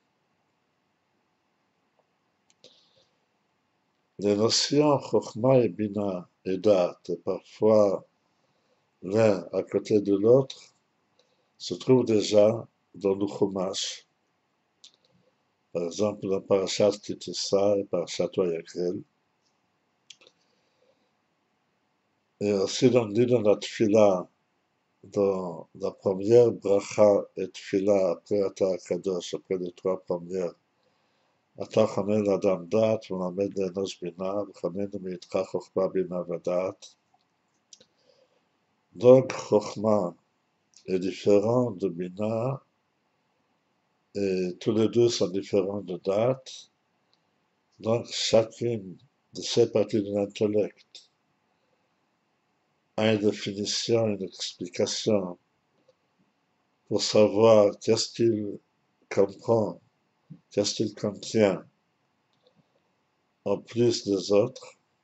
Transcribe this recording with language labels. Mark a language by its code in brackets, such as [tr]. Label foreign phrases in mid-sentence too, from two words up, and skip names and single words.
[fr] Les notions Chokhmah et Bina et Da'at, et parfois l'un à côté de l'autre, se trouvent déjà dans le Chumash, par exemple dans Parashat Kitissa et Parashat Vayakhel, et aussi dans la Tfila, dans la première bracha et Tfila après Ata Kadosh, après les trois premières. [he] אתה חונן לאדם דעת ומלמד לאנוש בינה, וחוננו מאיתך חוכמה בינה ודעת. [fr] Donc, Chokhmah est différent de Bina, et tous les deux sont différents de date. Donc, chacune de ces parties de l'intellect a une définition, une explication pour savoir qu'est-ce qu'il comprend, qu'est-ce qu'il contient en plus des autres.